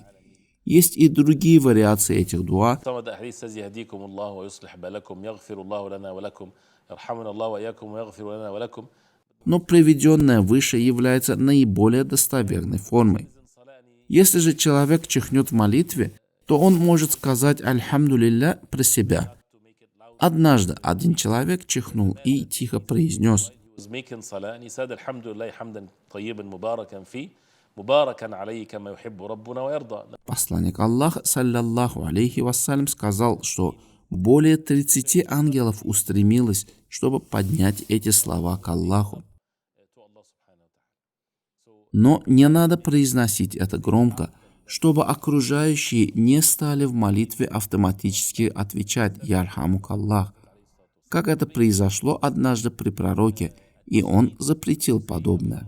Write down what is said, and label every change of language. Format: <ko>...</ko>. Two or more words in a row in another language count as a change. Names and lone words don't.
<ru>Есть и другие вариации этих дуа. Но приведенное выше является наиболее достоверной формой. Если же человек чихнет в молитве, то он может сказать «Альхамдулилля» про себя. Однажды один человек чихнул и тихо произнес:</ru> <ar>مباركا عليه كما يحب ربنا ويرضى.</ar> <ru>Посланник Аллаха,</ru> <ar>صلى الله عليه وسلم,</ar> <ru>сказал, что более 30 ангелов устремилось, чтобы поднять эти слова к Аллаху. Но не надо произносить это громко, чтобы окружающие не стали в молитве автоматически отвечать</ru> <ar>«يرحمك الله»,</ar> <ru>как это произошло однажды при пророке, и он запретил подобное.</ru>